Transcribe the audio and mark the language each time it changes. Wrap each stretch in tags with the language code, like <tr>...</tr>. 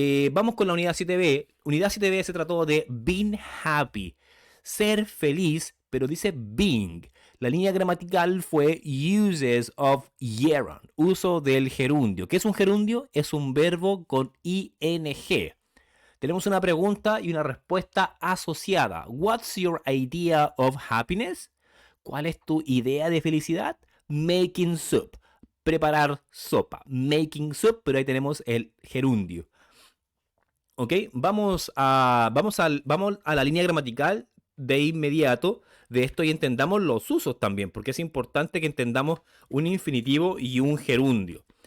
<es>Vamos con la unidad 7B. Unidad 7B se trató de being happy. Ser feliz, pero dice being. La línea gramatical fue uses of gerund, uso del gerundio. ¿Qué es un gerundio? Es un verbo con ing. Tenemos una pregunta y una respuesta asociada.</es> <en>What's your idea of happiness?</en> <es>¿Cuál es tu idea de felicidad? Making soup. Preparar sopa. Making soup, pero ahí tenemos el gerundio. ¿Ok? Vamos a la línea gramatical de inmediato de esto y entendamos los usos también, porque es importante que entendamos un infinitivo y un gerundio.</es>